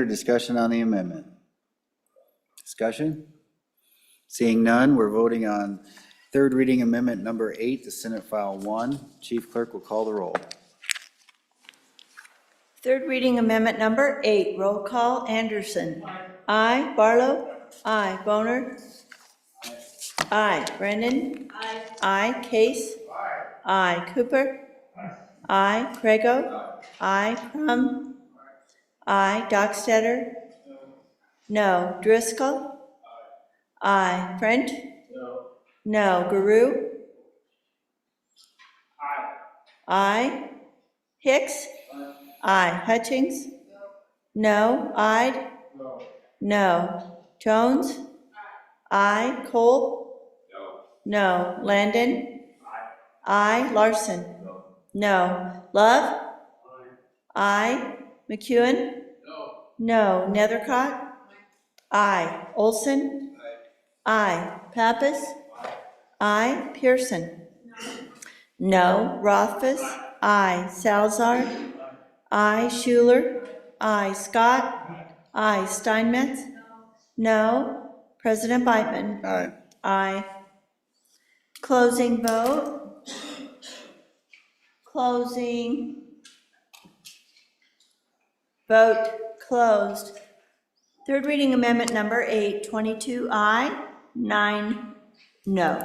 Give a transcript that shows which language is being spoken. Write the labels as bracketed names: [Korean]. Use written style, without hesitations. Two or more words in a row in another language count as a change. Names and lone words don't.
[English] Discussion on the amendment. Discussion? Seeing none, we're voting on third reading amendment number 8 to Senate File 1. Chief Clerk will call the roll. Third reading amendment number 8, roll call, Anderson. Aye. Barlow. Aye. Boner. Aye. Brennan. Aye. Case. Aye. Cooper. Aye. Crego. Aye. Crum. Aye. Dockstader. No. Driscoll. Aye. French. No. Guru. Aye. Hicks. Aye. Hutchings. No. Ide. No. Jones. Aye. Cole. No. Landon. Aye. Larson. No. Love. Aye. McEwen. No. Nethercott. Aye. Olson. Aye. Pappas. Aye. Pearson. No. Rothfuss. Aye. Salazar. Aye. Schuler. Aye. Scott. Aye. Steinmetz. No. President Beitman. Aye. Aye. Closing vote. Closing. Vote closed. Third reading amendment number 8, 22 aye, 9 no.